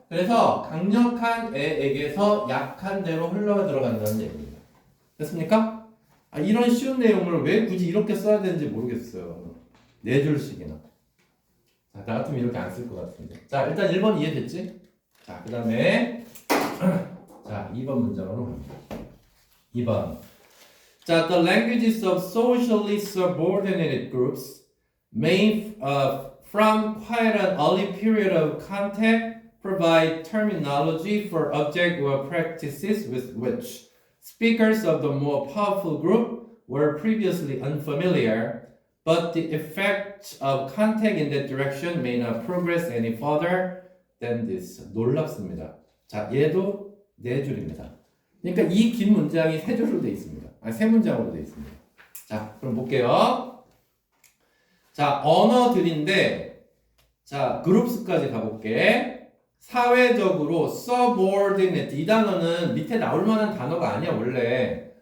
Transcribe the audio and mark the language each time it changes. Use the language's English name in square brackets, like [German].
[Korean] 그래서 강력한 애에게서 약한 대로 흘러 들어간다는 얘기입니다. 됐습니까? 이런 쉬운 내용을 왜 굳이 이렇게 써야 되는지 모르겠어요. 4줄씩이나. 자, 나 같으면 이렇게 안 쓸 것 같은데. 자, 일단 1번 이해됐지? 자, 그 다음에 자, 2번 문장으로 갑니다. 2번. [English] 자, the languages of socially subordinated groups may from quite an early period of contact provide terminology for object or practices with which speakers of the more powerful group were previously unfamiliar, but the effect of contact in that direction may not progress any further than this. [Korean] 놀랍습니다. 자, 얘도 4줄입니다. 그러니까 이 긴 문장이 3줄로 되어 있습니다. 아니, 3문장으로 되어 있습니다. 자, 그럼 볼게요. 자, 언어들인데, 자, 그룹스까지 가볼게. 사회적으로 subordinate. 이 단어는 밑에 나올 만한 단어가 아니야, 원래.